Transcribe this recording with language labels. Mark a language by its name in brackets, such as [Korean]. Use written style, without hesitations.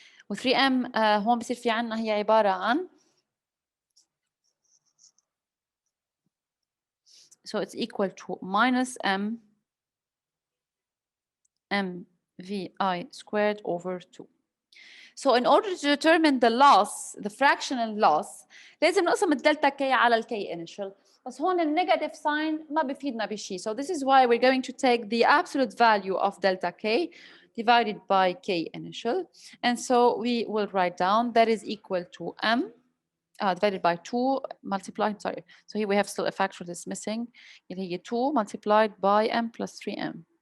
[English] و 3m [Arabic] هون بصير في عنا هي عبارة عن, [English] so it's equal to minus m vi squared over 2. So in order to determine the loss, the fractional loss, [Arabic] لازم نقسم الدلتا k على الk initial. بس هون النيجاتيف sign ما بيفيدنا بشيء. [English] So this is why we're going to take the absolute value of delta k divided by k initial. And so we will write down that is equal to m divided by 2 multiplied, sorry. So here we have still a factor that's missing. [Arabic] اللي هي [English] 2 multiplied by m plus 3m.